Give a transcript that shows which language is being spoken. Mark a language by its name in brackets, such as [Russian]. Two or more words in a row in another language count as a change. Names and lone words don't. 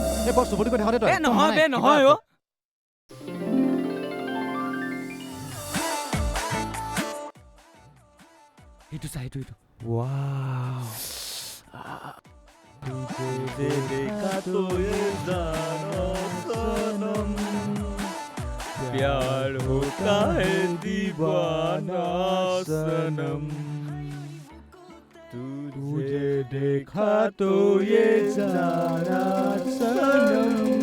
[Assamese] বৰ চুবুৰি কৈ থাকোঁতে তই এ নহয় বে নহয় অ' এইটো চা এইটো ৱাও [Hindi] तुझे देखा तो ये जाना सनम प्यार होता है दीवाना सनम तुझे देखा तो ये जाना सनम